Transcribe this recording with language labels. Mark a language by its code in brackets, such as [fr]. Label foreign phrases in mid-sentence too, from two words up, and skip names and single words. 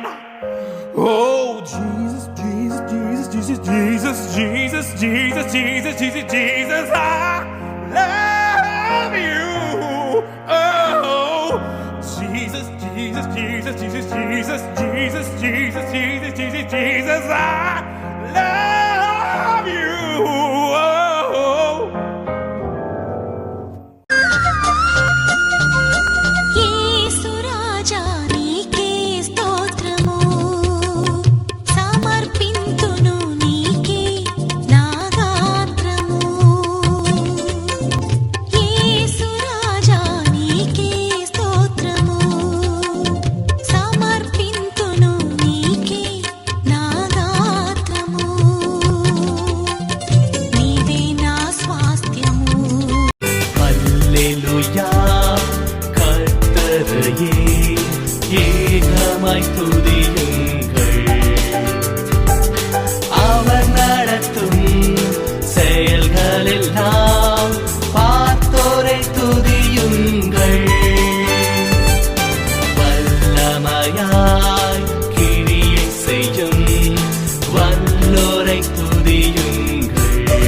[en] Oh, Jesus, Jesus, Jesus, Jesus, Jesus, Jesus, Jesus, Jesus, Jesus, Jesus, I love you. Oh, Jesus, Jesus, Jesus, Jesus, Jesus, Jesus, Jesus, Jesus, Jesus, Jesus, I love you. Oh. [te] యేసురాజా నీకే స్తోత్రము సమర్పింతును నీకే నా గాత్రము యేసురాజా నీకే స్తోత్రము సమర్పింతును నీకే నా గాత్రము నీవే నా స్వాస్థ్యము [ta] அல்லேலூயா கர்த்தரையே ஏகமாய் துதியுங்கள் அவர் நடத்தும் செயல்களெல்லாம் பார்த்தோரை துதியுங்கள் வல்லமையாய் கிரியை செய்யும் வல்லோரை துதியுங்கள்.